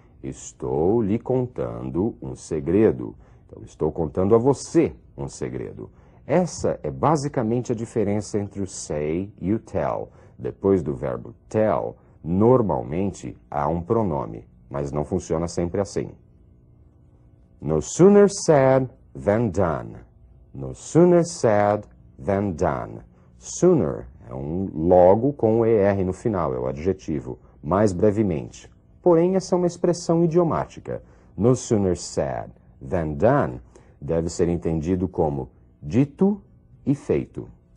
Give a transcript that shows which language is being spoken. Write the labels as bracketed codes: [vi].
[pt] Estou lhe contando um segredo. Então, estou contando a você um segredo. Essa é basicamente a diferença entre o say e o tell. Depois do verbo tell, normalmente há um pronome, mas não funciona sempre assim. [en] No sooner said than done. No sooner said than done. [pt] Sooner é um logo com o ER no final, é o adjetivo, mais brevemente. Porém, essa é uma expressão idiomática. [en] No sooner said than done [pt] deve ser entendido como dito e feito.